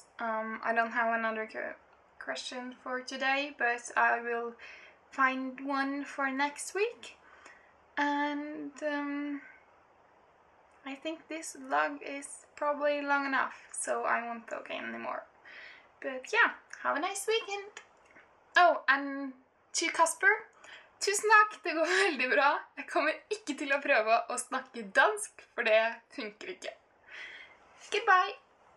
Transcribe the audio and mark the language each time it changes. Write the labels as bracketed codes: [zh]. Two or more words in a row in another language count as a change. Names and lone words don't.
[en] I don't have another question for today, but I will find one for next week. And I think this vlog is probably long enough, so I won't talk anymore. But yeah, have a nice weekend. Oh, and to [no] Kasper, tusen takk, det går veldig bra. Jeg kommer ikke til å prøve å snakke dansk, for det funker ikke. [en] Goodbye!